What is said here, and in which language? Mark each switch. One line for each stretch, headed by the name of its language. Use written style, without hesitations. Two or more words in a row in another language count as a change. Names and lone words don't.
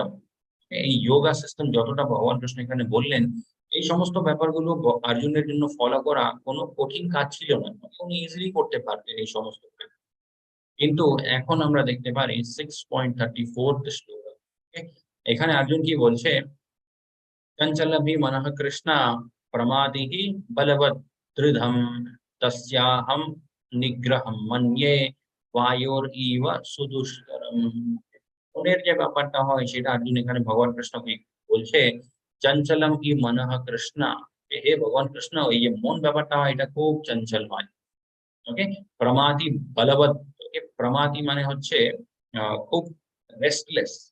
Bangla: এই যোগা সিস্টেম যতটা ভগবান কৃষ্ণ এখানে বললেন, এই সমস্ত ব্যাপারগুলো অর্জুনের জন্য ফলো করা কোনো কঠিন কাজ ছিল না। উনি ইজিলি করতে পারতেন এই সমস্ত কাজ। কিন্তু এখন আমরা দেখতে পারি 6.34 শ্লোক। এখানে অর্জুন কি বলছে?
Sanskrit: चञ्चलमपि मनः कृष्ण प्रमादिः बलवत् दृढं तस्याहं निग्रहं मन्ये वायोरिव सुदुष्करम्।
Bangla: মনের যে ব্যাপারটা হয় সেটা অর্জুন এখানে ভগবান কৃষ্ণকে বলছে,
Sanskrit: চঞ্চলম ই মনঃ কৃষ্ণ,
Bangla: হে ভগবান কৃষ্ণ, এই যে মন ব্যাপারটা হয় এটা খুব চঞ্চল হয়। ওকে?
Sanskrit: প্রমাদি বলবৎ,
Bangla: ওকে, প্রমাদি মানে হচ্ছে খুব রেস্টলেস।